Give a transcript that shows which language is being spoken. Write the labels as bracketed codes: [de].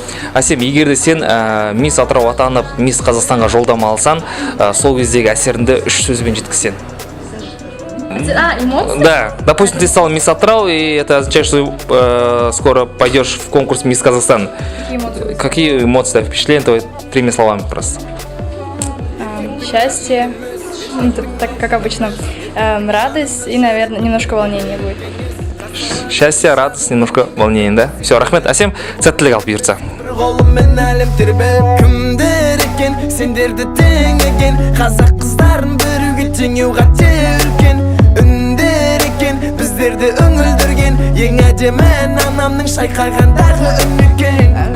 [kk] Әсем, егерде сен Мисс Атырау атанып, Мисс Қазақстанға жолдама алсан, сол кездегі әсеріңді 3 сөзбен жеткізсең. [ru] Эмоции? Да, допустим, ты стала Мисс Атырау, и это означает, что скоро пойдешь в конкурс Мисс Казахстан. Какие эмоции? Какие эмоции, впечатления твои, 3 словами просто? Счастье, так как обычно, радость и, наверное, немножко волнения будет. Счастье, радость, немножко волнение, да? [kk] Все, рахмет, Әсем, сәттілік алып бұйыртса. Қолыммен әлем тербеп, кімдер екен, сендерді теңеген, қазақ қыздарын біруге теңеу қате үлкен, үндер екен, біздерді үңілдірген, ең әдемі анамның шайқағандағы үмікен.